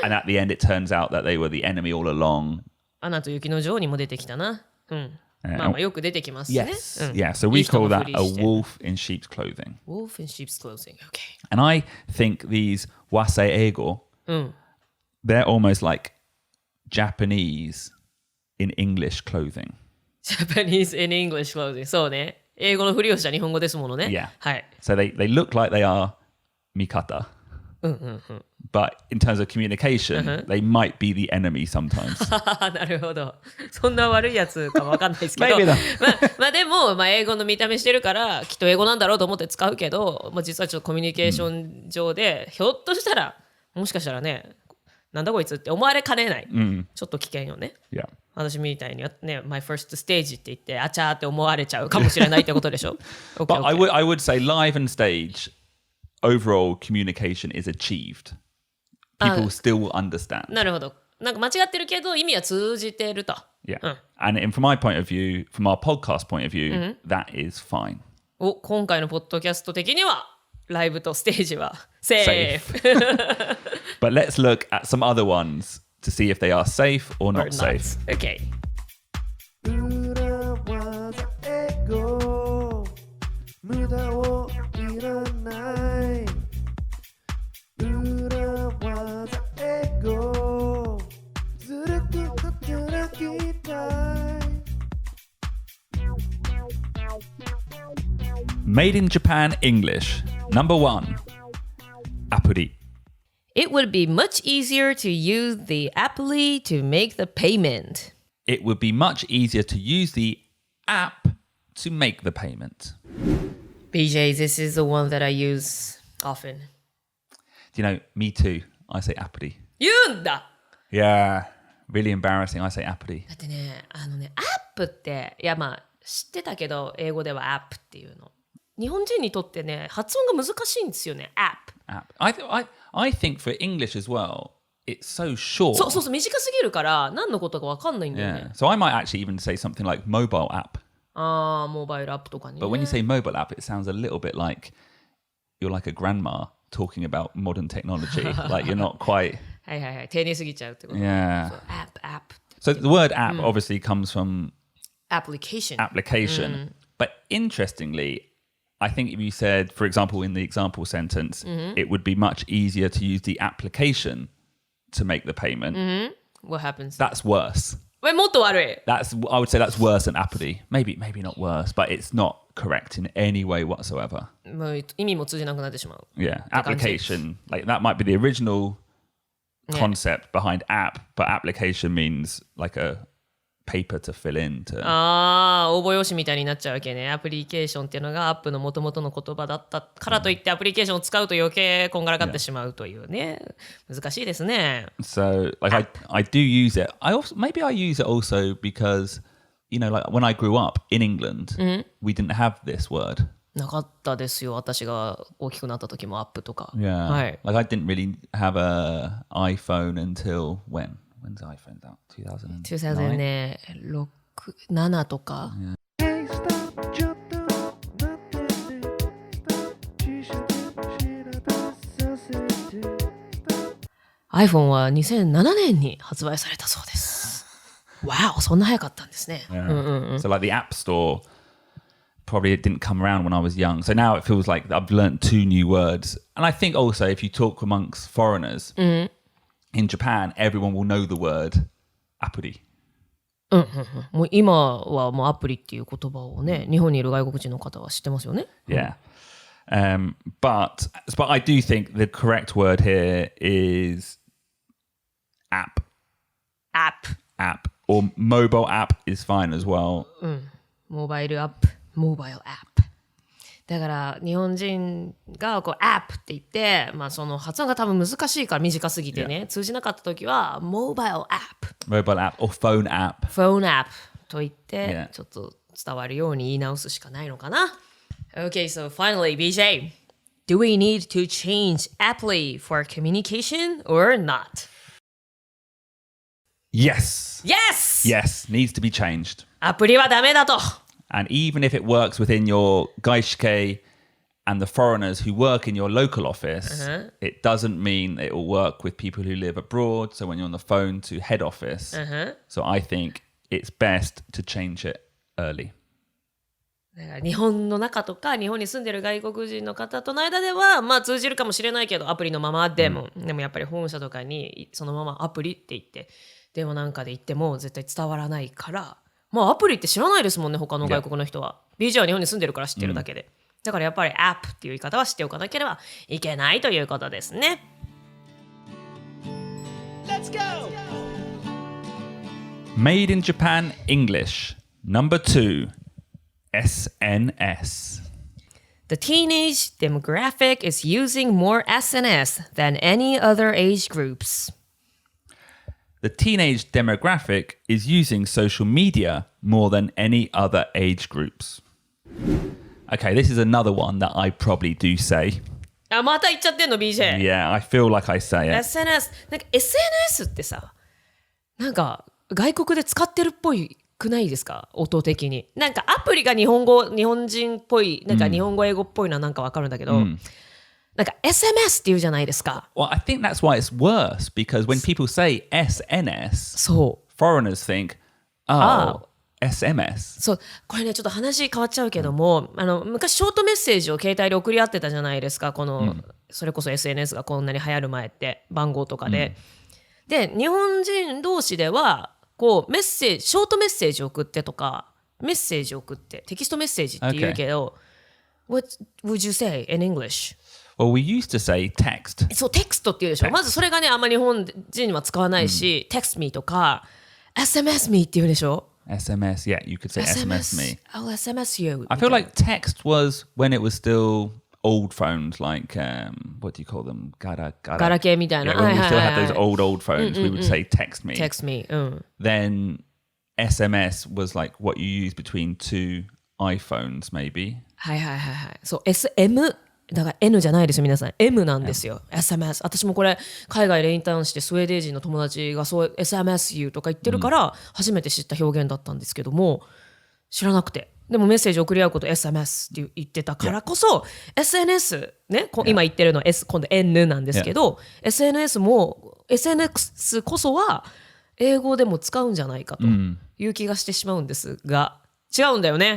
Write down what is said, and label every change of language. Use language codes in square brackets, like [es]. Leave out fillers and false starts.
[en] And at the end, it turns out that they were the enemy all along. [ja] アナと雪の女王にも出てきたなまあよく出てきますね [en] Yes. Yeah. So we [ja] いい人 [en] call [ja] の [en] that [ja] ふり [en] a [ja] して [en] wolf in sheep's clothing. Wolf in sheep's clothing okay And I think these wasei eigo, they're almost like Japanese in English clothing. Japanese in English clothing [ja] そうね英語のふりをした日本語ですものね [en] Yeah. [ja] はい [en] So they look like they are mikata. But in terms of communication, they might be the enemy sometimes. [ja] なるほど。そんな悪いやつかもわかんないですけど。 [en] Maybe not. [ja] まあでも、英語の見た目してるから、きっと英語なんだろうと思って使うけど、実はちょっとコミュニケーション上で、ひょっとしたら、もしかしたらね、なんだこいつって思われかねない。ちょっと危険よね。 [en] Yeah. [ja] 私みたいにね、 [en] my first stage [ja] って言って、あちゃーって思われちゃうかもしれないってことでしょ。 [en] But I would say live and stage, overall communication is achieved. People still understand. [ja] なるほど。なんか間違ってるけど、意味は通じてると。 [en] Yeah. And from my point of view, from our podcast point of view, that is fine. [ja] 今回のポッドキャスト的には、ライブとステージはセーフ。 [en] But let's look at some other ones to see if they are safe or not safe. Okay. [ja] 裏技英語無駄をいらない裏技英語ずるく働きたい [en] Made in Japan English. Number 1. アプリ It would be much easier to use the apply to make the payment. It would be much easier to use the app to make the payment. BJ, this is the one that I use often. Do you know, me too. I say アプリ [ja] 言うんだ [en] Yeah, really embarrassing. I say アプリ [ja] だってね、アップって、いや知ってたけど、英語ではアップっていうの。日本人にとってね、発音が難しいんですよね、アップ。 [en] I think for English as well, it's so short. [ja] そう、短すぎるから、何のことか分かんないんだよね。 [en] Yeah. So I might actually even say something like mobile app. [ja] モバイルアップとかね。 [en] But when you say mobile app, it sounds a little bit like you're like a grandma talking about modern technology. Like you're not quite... [ja] はい。丁寧すぎちゃうってこと。 [en] Yeah. [ja] アップ。 [en] So the word app obviously comes from... Application. But interestingly, I think if you said, for example, in the example sentence, it would be much easier to use the application to make the payment. What happens? That's worse. [ja] もっと悪い。 [en] I would say that's worse than アプリ. Maybe not worse, but it's not correct in any way whatsoever. [ja] もう意味も通じなくなってしまう。 [en] Yeah, application. Like that might be the original concept behind app, but application means like a paper to fill in to... [ja] 応募用紙みたいになっちゃうわけね。アプリケーションっていうのがアップの元々の言葉だったからといってアプリケーションを使うと余計こんがらがってしまうというね。難しいですね。 [en] So like I do use it. Maybe I use it also because, you know, like when I grew up in England, we didn't have this word. [ja] なかったですよ。私が大きくなった時もアップとか。 [en] Yeah. [ja] はい。 [en] Like I didn't really have a iPhone until when? When's the iPhone out? 2009? [ja] 2006、7とか。 [en] Hey, stop [ja] ちょっと待ってね [en] Stop [ja] 知識知らさせて iPhone は2007年に発売されたそうです。 Wow, そんな早かったんですね。 [en] Yeah. So like the App Store probably it didn't come around when I was young. So now it feels like I've learnt 2 new words. And I think also if you talk amongst foreigners, in Japan, everyone will know the word アプリ。 [ja] もう今はもうアプリっていう言葉をね、日本にいる外国人の方は知ってますよね。 [en] Yeah. But I do think the correct word here is app. App. Or mobile app is fine as well. [ja] モバイルアップ、モバイルアップ。だから日本人がこうアップって言って、その発音が多分難しいから短すぎてね、通じなかった時はモバイルアップ。 [en] Mobile app or phone app. phone app [ja] と言って、ちょっと伝わるように言い直すしかないのかな。 [en] Okay, so finally, BJ, do we need to change apply for communication or not? Yes. Yes! Yes, needs to be changed. [ja] アプリはダメだと。 [en] And even if it works within your 外資系 and the foreigners who work in your local office, it doesn't mean it will work with people who live abroad. So when you're on the phone to head office. So I think it's best to change it early. [ja] だから日本の中とか日本に住んでる外国人の方との間では通じるかもしれないけどアプリのままでも、でもやっぱり本社とかにそのままアプリって言って電話なんかで言っても絶対伝わらないからアプリって知らないですもんね他の外国の人は。 BJ は日本に住んでるから知ってるだけで、だからやっぱりアップっていう言い方は知っておかなければいけないということですね。 [en] go! Made in Japan English. Number 2. SNS. The teenage demographic is using more SNS than any other age groups. The teenage demographic is using social media more than any other age groups. Okay, this is another one that I probably do say. [ja] あ、また言っちゃってんの BJ。 [en] Yeah, I feel like I say it. [ja] SNS なんか SNS ってさ、なんか外国で使ってるっぽいくないですか、音的に。なんかアプリが日本人っぽい、なんか日本語英語っぽいのはなんかわかるんだけど、なんか SMS って言うじゃないですか。 [en] Well, I think that's why it's worse, because when people say SNS, [ja] そう。 [en] foreigners think, oh, SMS. [ja] そう、これねちょっと話変わっちゃうけども、昔ショートメッセージを携帯で送り合ってたじゃないですか、この、それこそ SNS がこんなに流行る前って番号とかで、で日本人同士ではこうショートメッセージ送ってとかメッセージ送ってテキストメッセージって言うけど、 [en] What would you say in English? Well, we used to say text. [ja] そうテクストって言うでしょ。まずそれがねあんまり日本人は使わないし、 [en] text me [ja] とか [en] SMS me [ja] って言うでしょ。 [en] SMS, yeah, you could say SMS me. I'll SMS you. I feel like text was when it was still old phones, like, what do you call them? [ja] ガラケーみたいな。 [en] Yeah, when we still [ja] はいはいはい [en] had those old phones, we would say text me. Text me. Then SMS was like what you use between two iPhones, maybe. [ja] はいはいはいはい。そう SM だから N じゃないですよ皆さん M なんですよ、SMS。私もこれ海外でインターンしてスウェーデン人の友達がそう SMS 言うとか言ってるから初めて知った表現だったんですけども、知らなくて、でもメッセージ送り合うこと SMS って言ってたからこそ、SNS ね、今言ってるのは S 今度 N なんですけど、SNS こそは英語でも使うんじゃないかという気がしてしまうんですが、違うんだよね。